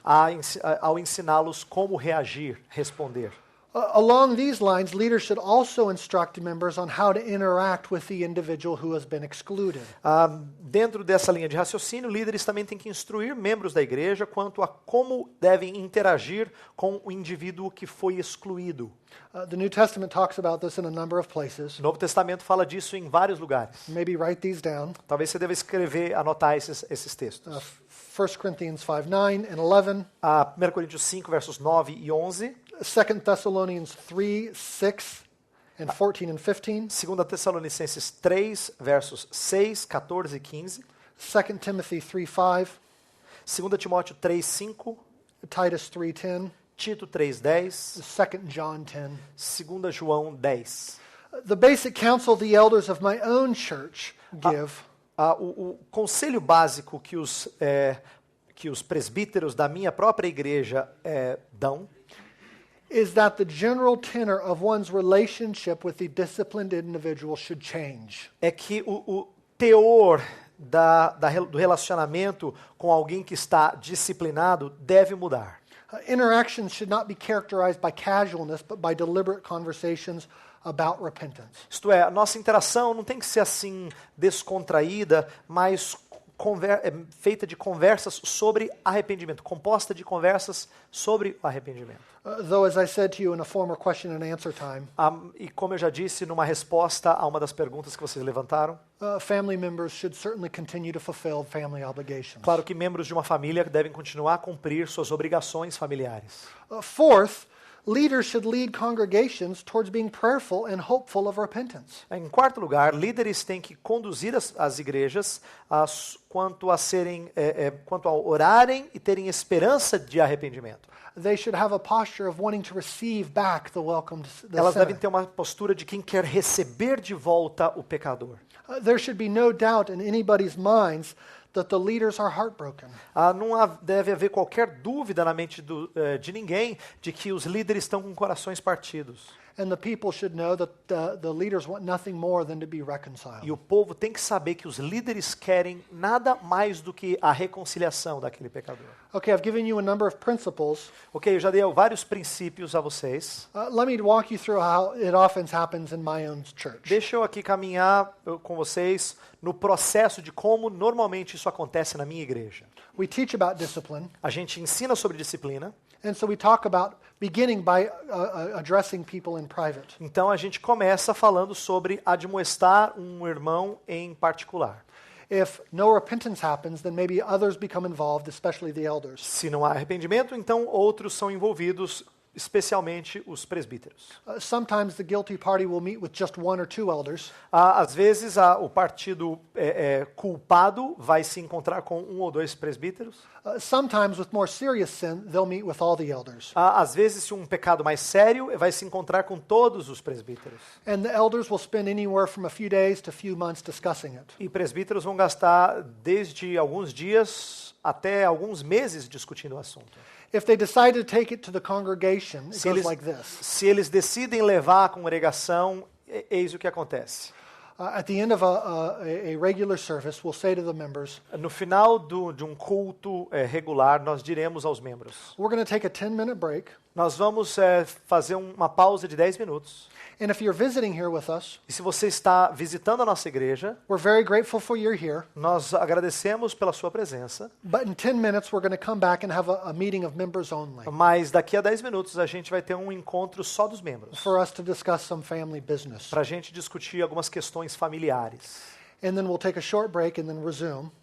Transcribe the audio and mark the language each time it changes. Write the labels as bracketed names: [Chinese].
[Portuguese] ao ensiná-los como reagir, responder. [English] Along these lines, leaders should also instruct members on how to interact with the individual who has been excluded. [Portuguese] Dentro dessa linha de raciocínio, líderes também têm que instruir membros da igreja quanto a como devem interagir com o indivíduo que foi excluído. [English] The New Testament talks about this in a number of places. [Portuguese] O Novo Testamento fala disso em vários lugares. [English] Maybe write these down. [Portuguese] Talvez você deva anotar esses textos. [English] 1 Corinthians 5, 9 and 11. [Portuguese] 1 Coríntios 5, versos 9 e 11. [English] 2 Thessalonians 3, 6 and 14 and 15. [Portuguese] 2 Tessalonicenses 3, versos 6, 14 e 15. [English] 2 Timothy 3, 5. [Portuguese] 2 Timóteo 3, 5. [English] Titus 3, 10. [Portuguese] Tito 3:10, [English] 2 John 10. [Portuguese] 2 João 10. [English] The basic counsel the elders of my own church give [Portuguese] O conselho básico que os presbíteros da minha própria igreja dão [English] is that the general tenor of one's relationship with the disciplined individual should change. [Portuguese] é que o teor do relacionamento com alguém que está disciplinado deve mudar. [English] Interactions should not be characterized by casualness, but by deliberate conversations about repentance. [Portuguese] Isto é, a nossa interação não tem que ser assim descontraída, mas feita de conversas sobre arrependimento, composta de conversas sobre o arrependimento. [English] Though, as I said to you in a former question and answer time, [Portuguese] E como eu já disse numa resposta a uma das perguntas que vocês levantaram, [English] family members should certainly continue to fulfill family obligations. [Portuguese] claro que membros de uma família devem continuar a cumprir suas obrigações familiares. [English] Fourth, leaders should lead congregations towards being prayerful and hopeful of repentance. [Portuguese] Em quarto lugar, líderes têm que conduzir as igrejas quanto a orarem e terem esperança de arrependimento. [English] They should have a posture of wanting to receive back the welcome to the [Portuguese] Elas devem [English] sinner. [Portuguese] ter uma postura de quem quer receber de volta o pecador. [English] There should be no doubt in anybody's minds that the leaders are heartbroken. [Portuguese] Deve haver qualquer dúvida na mente de ninguém de que os líderes estão com corações partidos. [English] And the people should know that the leaders want nothing more than to be reconciled. [Portuguese] E o povo tem que saber que os líderes querem nada mais do que a reconciliação daquele pecador. [English] Okay, I've given you a number of principles. [Portuguese] Ok, eu já dei vários princípios a vocês. [English] Let me walk you through how it often happens in my own church. [Portuguese] Deixa eu aqui caminhar com vocês no processo de como normalmente isso acontece na minha igreja. [English] We teach about discipline, [Portuguese] A gente ensina sobre disciplina, [English] and so we talk about beginning by addressing people in private. [Portuguese] então a gente começa falando sobre admoestar um irmão em particular. [English] If no repentance happens, then maybe others become involved, especially the elders. [Portuguese] Se não há arrependimento, então outros são envolvidos, especialmente os presbíteros. [English] Sometimes the guilty party will meet with just one or two elders. [Portuguese] Às vezes o partido culpado vai se encontrar com um ou dois presbíteros. [English] Sometimes with more serious sin, they'll meet with all the elders. [Portuguese] Às vezes, se um pecado mais sério, vai se encontrar com todos os presbíteros. [English] And the elders will spend anywhere from a few days to a few months discussing it. [Portuguese] E presbíteros vão gastar desde alguns dias até alguns meses discutindo o assunto. [English] If they decide to take it to the congregation, it goes like this. [Portuguese] Se eles decidem levar a congregação, eis o que acontece. [English] At the end of a regular service, we'll say to the members, [Portuguese] No final de um culto regular, nós diremos aos membros: [English] we're going to take a 10-minute break. [Portuguese] nós vamos fazer uma pausa de 10 minutos. [English] And if you're visiting here with us, [Portuguese] E se você está visitando a nossa igreja, [English] we're very grateful for you're here. [Portuguese] nós agradecemos pela sua presença. [English] But in 10 minutes, we're going to come back and have a meeting of members only [Portuguese] Mas daqui a 10 minutos a gente vai ter um encontro só dos membros, [English] for us to discuss some family business. [Portuguese] para a gente discutir algumas questões familiares. [English] And then we'll take a short break and then resume.